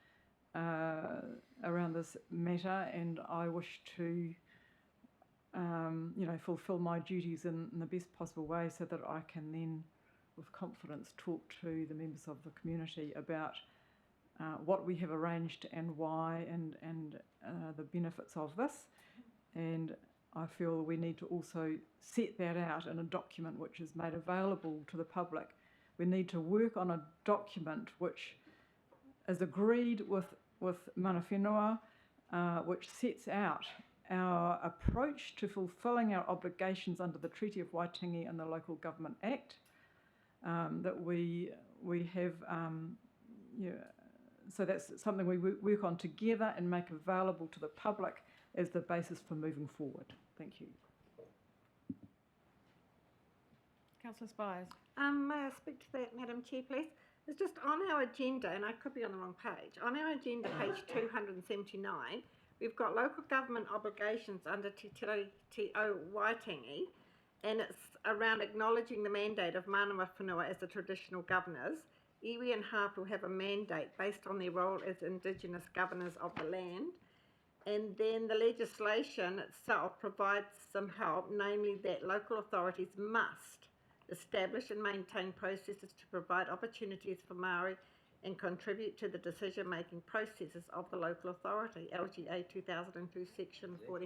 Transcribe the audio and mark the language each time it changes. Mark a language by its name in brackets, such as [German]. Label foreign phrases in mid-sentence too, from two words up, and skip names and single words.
[English] this matter, and I wish to fulfil my duties in the best possible way so that I can then, with confidence, talk to the members of the community about what we have arranged and why, and the benefits of this. And I feel we need to also set that out in a document which is made available to the public. We need to work on a document which is agreed with [Māori] mana whenua, [English] which sets out our approach to fulfilling our obligations under the Treaty of Waitangi and the Local Government Act, that we have, so that's something we work on together and make available to the public as the basis for moving forward. Thank you. Councillor Spires. May I speak to that, Madam Chair, please? It's just on our agenda, and I could be on the wrong page. On our agenda, page 279, we've got local government obligations under Te O Waitangi, and it's around acknowledging the mandate of [Māori] mana whenua [English] as the traditional governors. Iwi and Hapu have a mandate based on their role as Indigenous governors of the land. And then the legislation itself provides some help, namely that local authorities must establish and maintain processes to provide opportunities for Māori and contribute to the decision-making processes of the local authority, LGA 2002, section 40.